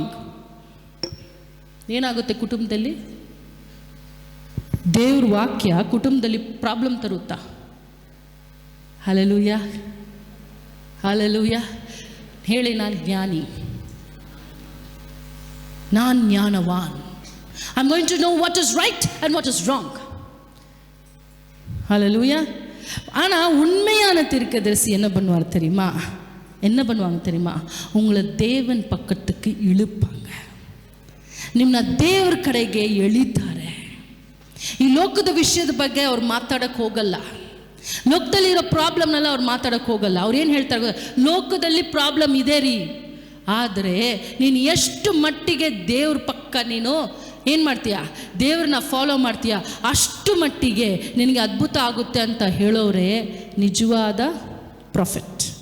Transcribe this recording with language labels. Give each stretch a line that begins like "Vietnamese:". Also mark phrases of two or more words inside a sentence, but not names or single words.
Kannada: ಏನಾಗುತ್ತೆ ಕುಟುಂಬದಲ್ಲಿ? ದೇವ್ರ ವಾಕ್ಯ ಕುಟುಂಬದಲ್ಲಿ ಪ್ರಾಬ್ಲಮ್ ತರುತ್ತಾ? ಹಲ್ಲೇಲೂಯಾ, ಹಲ್ಲೇಲೂಯಾ. ಹೇಳಿ, ನಾನು ಜ್ಞಾನಿ, ನಾನು ಜ್ಞಾನವಾನ್.
English: I am going to know what is right and what is wrong.
Tamil: ஹல்லேலூயா. ஆனால் உண்மையான தீர்க்கதரிசி என்ன பண்ணுவாங்க தெரியுமா? உங்களை தேவன்
Kannada: ಪಕ್ಕಕ್ಕೆ ಇಳುப்பாங்க, ನಿಮ್ಮನ್ನ ದೇವರ ಕಡೆಗೆ ಎಳಿತಾರೆ. ಈ ಲೋಕದ ವಿಷಯದ ಬಗ್ಗೆ ಅವ್ರು ಮಾತಾಡಕ್ಕೆ ಹೋಗಲ್ಲ, ಲೋಕದಲ್ಲಿರೋ ಪ್ರಾಬ್ಲಮ್ನೆಲ್ಲ ಅವ್ರು ಮಾತಾಡಕ್ಕೆ ಹೋಗಲ್ಲ. ಅವ್ರು ಏನು ಹೇಳ್ತಾರೆ, ಲೋಕದಲ್ಲಿ ಪ್ರಾಬ್ಲಮ್ ಇದೆ ರೀ, ಆದರೆ ನೀನು ಎಷ್ಟು ಮಟ್ಟಿಗೆ ದೇವ್ರ ಪಕ್ಕ ನೀನು ಏನು ಮಾಡ್ತೀಯಾ, ದೇವ್ರನ್ನ ಫಾಲೋ ಮಾಡ್ತೀಯಾ, ಅಷ್ಟು ಮಟ್ಟಿಗೆ ನಿನಗೆ ಅದ್ಭುತ ಆಗುತ್ತೆ ಅಂತ ಹೇಳೋರೆ ನಿಜವಾದ ಪ್ರಾಫಿಟ್.